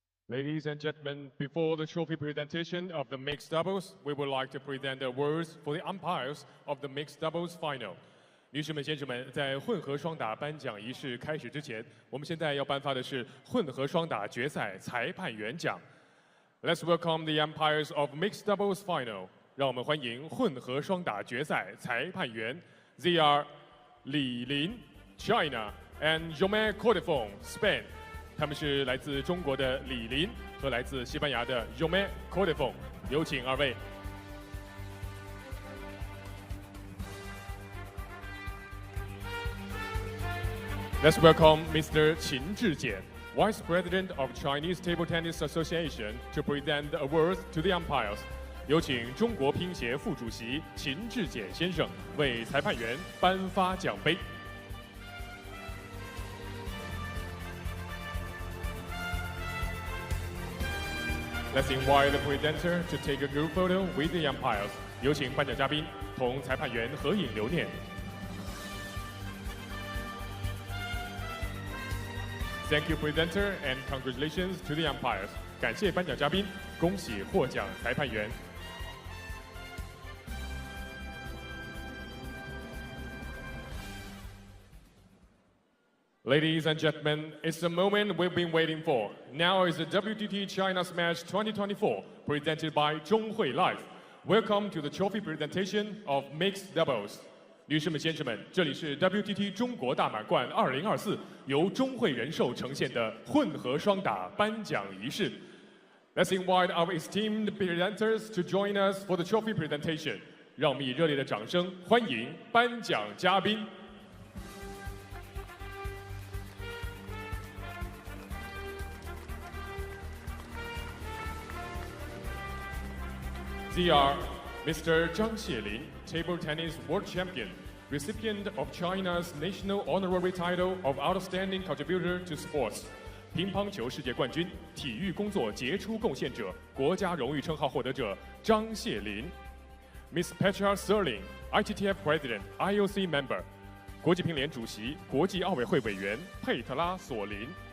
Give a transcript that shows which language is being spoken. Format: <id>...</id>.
<en>Ladies and gentlemen, before the trophy presentation of the mixed doubles, we would like to present the awards for the umpires of the mixed doubles final.</en> <zh>女士们、先生们，在混合双打颁奖仪式开始之前，我们现在要颁发的是混合双打决赛裁判员奖。</zh> <en>Let's welcome the umpires of mixed doubles final.</en> <zh>让我们欢迎混合双打决赛裁判员。</zh> <en>They are Li Lin, China, and Jomé Cordefon, Spain.</en> <zh>他们是来自中国的李林和来自西班牙的 Jomé Cordefon， 有请二位。</zh> <en>Let's welcome Mr. Qin Zhijian, Vice President of Chinese Table Tennis Association, to present the awards to the umpires.</en> <zh>有请中国乒协副主席秦志简先生为裁判员颁发奖杯。</zh> <en>Let's invite the presenter to take a group photo with the umpires.</en> <zh>有请颁奖嘉宾同裁判员合影留念。</zh> <en>Thank you, presenter, and congratulations to the umpires.</en> <zh>感谢颁奖嘉宾，恭喜获奖裁判员。</zh> <en>Ladies and gentlemen, it's the moment we've been waiting for. Now is the WTT China Smash 2024, presented by Zhonghui Life. Welcome to the trophy presentation of mixed doubles.</en> <zh>女士们、先生们，这里是 WTT 中国大满贯2024由中汇人寿呈现的混合双打颁奖仪式。</zh> <en>Let's invite our esteemed presenters to join us for the trophy presentation.</en> <zh>让我们以热烈的掌声欢迎颁奖嘉宾。</zh> <en>They are Mr. Zhang Xielin, table tennis world champion, recipient of China's national honorary title of outstanding contributor to sports.</en> <zh>乒乓球世界冠军、体育工作杰出贡献者、国家荣誉称号获得者张谢林。</zh> <en>Miss Petra Serling, ITTF President, IOC Member,</en> <zh>国际乒联主席、国际奥委会委员佩特拉索林。</zh>